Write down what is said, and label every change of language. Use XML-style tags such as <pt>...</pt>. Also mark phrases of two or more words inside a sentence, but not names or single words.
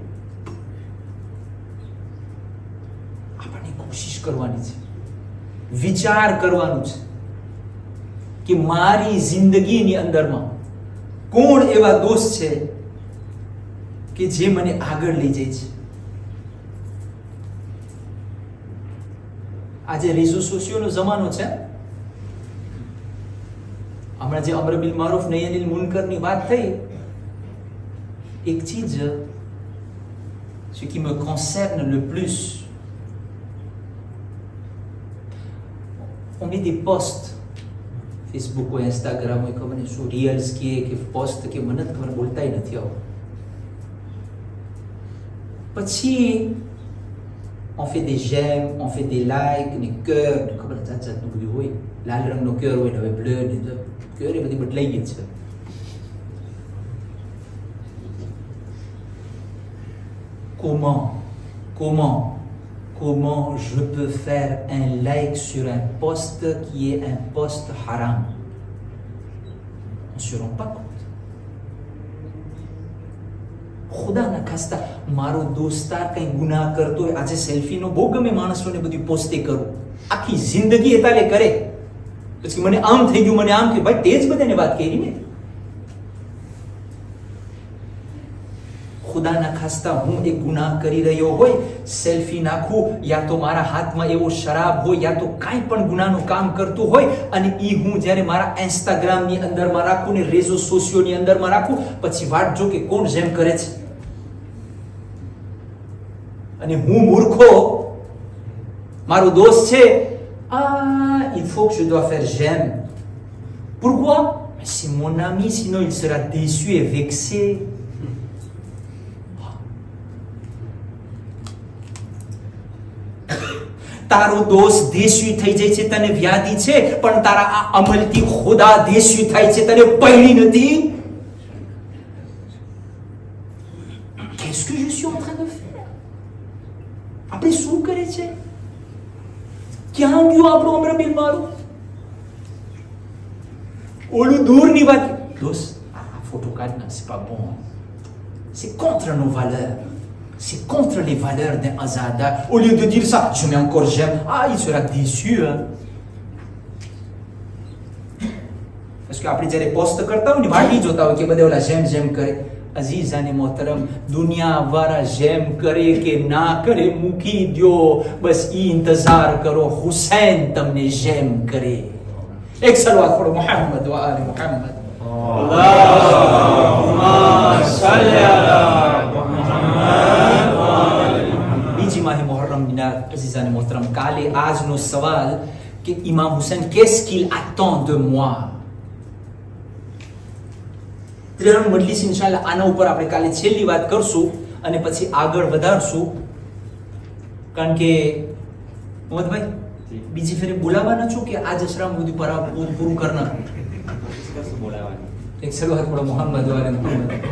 <gu>આપણને કોશિશ કરવાની છે, વિચાર કરવાનું છે કે મારી જિંદગીની અંદરમાં કોણ એવા દોસ્ત છે કે જે મને આગળ લઈ જાય છે. આજે રેઝો સોશિયોનો જમાનો છે. હમણાં જે અમર બિલ મારૂફ નહી અનિલ મુનકરની વાત થઈ, એક ચીજ</gu> <fr>ce qui me concerne le plus, on met des posts Facebook ou Instagram ou comme sur reels qui est post que</fr> <gu>મને ખબર બોલતાય નથી આવ.</gu> <fr>પછી on fait des j'aime, on fait des likes, des cœurs,</fr> <gu>ખબર જાતનું બધું હોય. લાલ રંગનો cœur હોય ને હવે bleu ને cœur એ બધી બદલાઈ ગઈ છે.</gu> <fr>Comment je peux faire un like sur un post qui est un post haram? On ne se rend pas compte.</fr> <gu>ખુદા ના ખાસ્તા મારો દોસ્તાર કઈ ગુનાહ કરતો હોય, આજે સેલ્ફીનો બહુ ગમે માણસોને બધી પોસ્ટે કરું, આખી જિંદગી એતાલે કરે, પછી મને આમ થઈ ગયું, મને આમ થયું. ભાઈ તે જ બધાને વાત કરી ને. ખુદાના ખાસ્તા હું એક ગુનાહ કરી રહ્યો હોય, સેલ્ફી નાખું, યા તો મારા હાથમાં એવો શરાબ હોય, યા તો કાંઈ પણ ગુનાનું કામ કરતું હોય, અને ઈ હું જ્યારે મારા ઇન્સ્ટાગ્રામની અંદરમાં રાખું ને રેઝો સોશિયોની અંદરમાં રાખું, પછી વાટ જો કે કોણ જેમ કરે છે. અને હું મૂર્ખો, મારો દોસ્ત છે,</gu> <fr>il faut que je dois faire j'aime. Pourquoi? C'est mon ami, sinon il sera déçu et vexé.</fr> <gu>તારો દોસ્ત દેશી થઈ જાય છે, તને વ્યાધિ છે, પણ તારા આ અમલથી ખુદા દેશી થાય છે, તને પૈણી નથી.</gu> <fr>Qu'est-ce que je suis en train de faire?</fr> <gu>આપણે શું કરે છે? ક્યાં ગયું આપણું અમરબીલ મારું? ઓલું દૂરની વાત. દોસ્ત આ ફોટો કાઢના,</gu> <fr>c'est pas bon, c'est contre nos valeurs. C'est contre les valeurs d'un azadar. Au lieu de dire ça, je mets encore j'aime. Il sera déçu. Parce que après,</fr> <gu>જ્યારે પોસ્ટ કરતા હોય ને વાટી જોતા હોય કે બધા ઓલા જેમ જેમ કરે. અઝીઝાને મોહતરમ, દુનિયાવાળા જેમ કરે કે ના કરે મૂકી દ્યો, બસ ઈ ઇંતજાર કરો હુસૈન તમને જેમ કરે. એક સલવાત પઢો મુહમ્મદ વ આલે મુહમ્મદ.</gu> <ar>اللهم صلِّ على</ar> <gu>બીજી માહે મુહર્રમની રાત, અઝીઝાને મોહતરમ, કાલે આજનો સવાલ કે ઇમામ હુસૈન</gu> <fr>qu'est-ce qu'il attend de moi?</fr> <gu>ત્રણ મજલિસ ઇન્શાઅલ્લાહ આના ઉપર આપણે કાલે છેલ્લી વાત કરશું અને પછી આગળ વધારશું. કારણ કે મોહમ્મદભાઈ બીજી ફેરે બોલાવવાના છો કે આજ અશરામ સુધી પૂરું કરના? એક સલવાત પઢો મુહમ્મદ વાલે મુહમ્મદ.</gu>